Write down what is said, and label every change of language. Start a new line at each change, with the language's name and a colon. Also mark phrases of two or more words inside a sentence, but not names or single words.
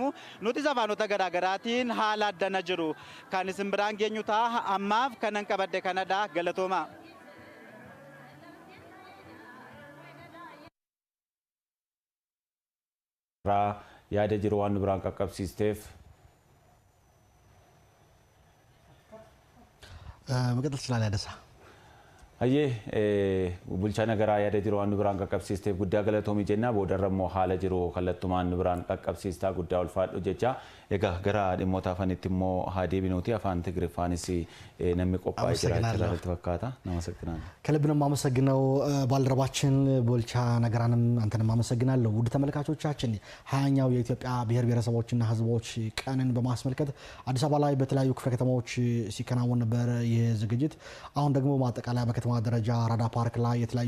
Oromo: Nuti safaanota garaagaraatiin haala addana jiru kan isin biraan geenyu ta'a. Ammaaf kanan qabadde kanadha. Galatooma. yaada jiru waan nu biraan qaqqabsiisteef
Amharic: መቀጠል ትችላለህ ያደሳ
Oromo: Hayyee bulchaa nagaraa yaada jiru waan nu biraan qaqqabsiisteef guddaa galatoomii jenna. Boodarrammoo haala jiru kallattumaan nu biraan qaqqabsiistaa guddaa ulfaadhu jecha. Egaa gara dhimmoota afanitti immoo haa deebinuuti. Afaan Tigiriffaanis namni qophaa'ee jira irratti fakkaata.
Amharic: Namaሰግናለሁ። ከልብ ነው የማመሰግነው ባልደረባችን ቦልቻ ነገራንም አንተንም አመሰግናለሁ። ውድ ተመልካቾቻችን 20ኛው የኢትዮጵያ ብሔር ብሔረሰቦችና ሕዝቦች ቀንን በማስመልከት አዲስ አበባ ላይ በተለያዩ ክፍለ ከተማዎች ሲከናወን ነበር ይህ ዝግጅት። አሁን ደግሞ ማጠቃለያ በከተማ ደረጃ አራዳ ፓርክ ላይ የተለያዩ